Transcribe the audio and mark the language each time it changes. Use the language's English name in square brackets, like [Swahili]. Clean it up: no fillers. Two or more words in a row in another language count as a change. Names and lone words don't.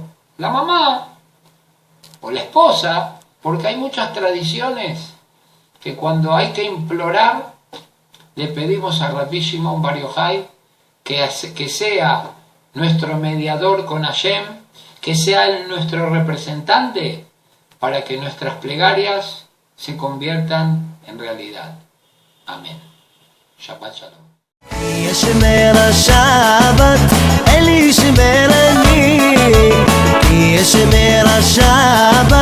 [Spanish] la mamá o la esposa, porque hay muchas tradiciones que cuando hay que implorar, le pedimos a Rabbi Shimon Bar Yochai que sea nuestro mediador con Hashem, que sea nuestro representante para que nuestras plegarias se conviertan en realidad. Amén. [Hebrew] שבת שלום. ישמר השבת, אל ישמר אני, ישמר השבת